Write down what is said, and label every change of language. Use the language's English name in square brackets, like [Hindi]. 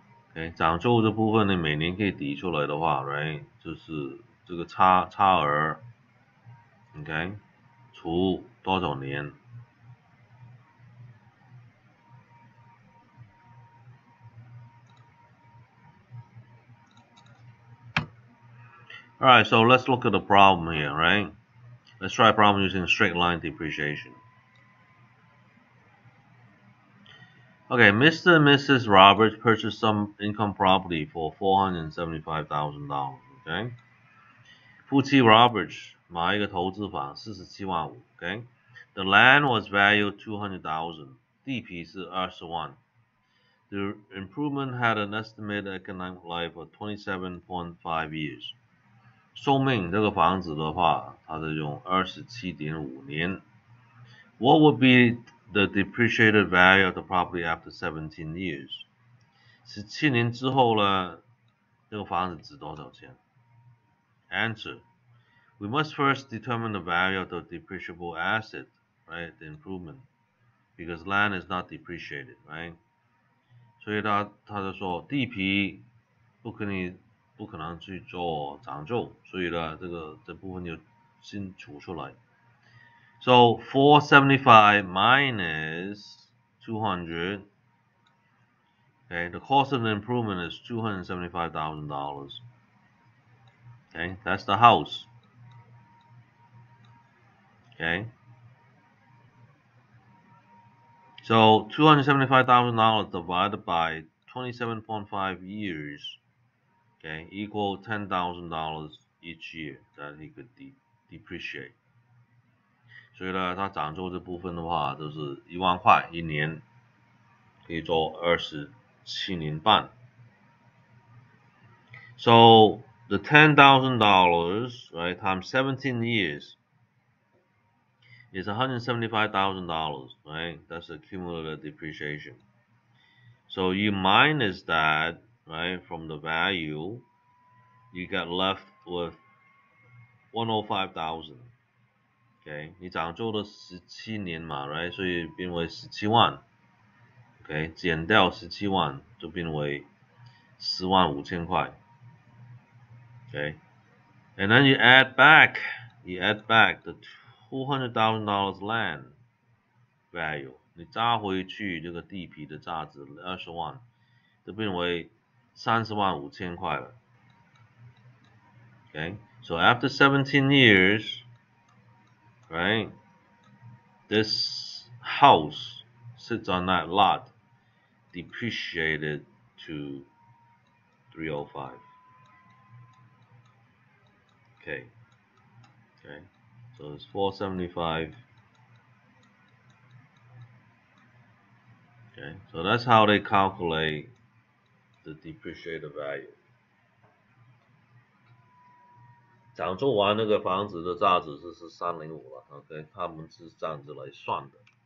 [Chinese] OK， 涨旧这部分呢，每年可以抵出来的话 ，right， 就是这个差额 ，OK， 除多少年 ？ [English] Alright, so let's look at the problem here, right? Let's try a problem using straight line depreciation. Okay, Mr. and Mrs. Roberts purchased some income property for $475,000. [Chinese] Okay， 夫妻 Roberts 买一个投资房47万5 ，OK， [English] The land was valued 200,000， [Chinese] 地皮是20万。 [English] The improvement had an estimated economic life of 27.5 years。 [Chinese] 寿命这个房子的话，它是用27.5年。 [English] What would be the depreciated value of the property after 17 years？ [Chinese] 17年之后呢，这个房子值多少钱 [English] ？Answer: We must first determine the value of the depreciable asset, right? The improvement, because land is not depreciated, right? [Chinese] 所以他就说地皮不可能去做长旧，所以呢，这部分就先除出来。 [English] So 475 minus 200. Okay, the cost of the improvement is $275,000. Okay, that's the house. Okay, so $275,000 divided by 27.5 years, okay, equal $10,000 each year that he could depreciate. [Chinese] 所以呢，它涨旧这部分的话，就是1万块一年，可以做27年半。 [English] So the $10,000, right, times 17 years is $175,000, right? That's the cumulative depreciation. So you minus that, right, from the value, you get left with 105,000. [Chinese] OK， 你涨旧了17年嘛 ，right， 所以变为17万。 OK， 减掉17万就变为10万5千块。 [English] OK， and then you add back the $200,000 land value， [Chinese] 你加回去这个地皮的价值20万，就变为30万5千块了。 [English] Okay, so after 17 years, right, this house sits on that lot, depreciated to 305. Okay, so it's 475. Okay, so that's how they calculate the depreciated value. [Chinese] 涨旧完那个房子的价值是305了 ，OK， 他们是这样子来算的。